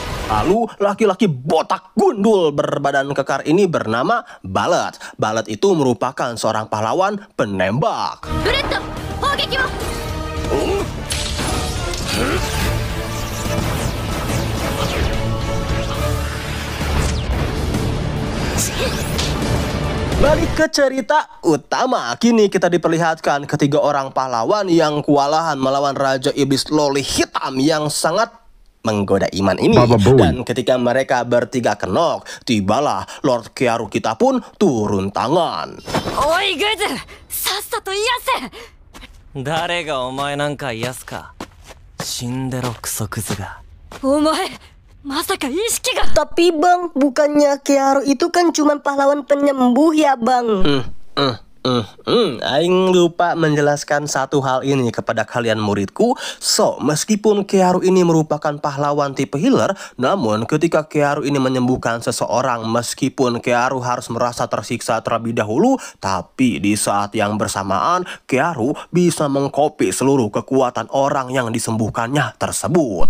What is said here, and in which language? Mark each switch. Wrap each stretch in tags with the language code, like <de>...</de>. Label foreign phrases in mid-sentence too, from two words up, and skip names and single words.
<id>Lalu laki-laki botak gundul berbadan kekar ini bernama Ballet. Ballet itu merupakan seorang pahlawan penembak.</id> <ja>ブレッド砲撃を Balik ke cerita utama, kini kita diperlihatkan ketiga orang pahlawan yang kewalahan melawan Raja Iblis Loli Hitam yang sangat menggoda iman ini. Dan ketika mereka bertiga kenok, tibalah Lord Kearu kita pun turun tangan. おいグズさっさと癒せ誰がお前なんか癒すか。死んでろクソクズが。お前まさか意識が</ja> <id>Tapi bang, bukannya Kearu itu kan cuma pahlawan penyembuh ya bang? Aing lupa menjelaskan satu hal ini kepada kalian muridku. So, meskipun Kearu ini merupakan pahlawan tipe healer, namun ketika Kearu ini menyembuhkan seseorang, meskipun Kearu harus merasa tersiksa terlebih dahulu, tapi di saat yang bersamaan, Kearu bisa mengcopy seluruh kekuatan orang yang disembuhkannya tersebut.</id>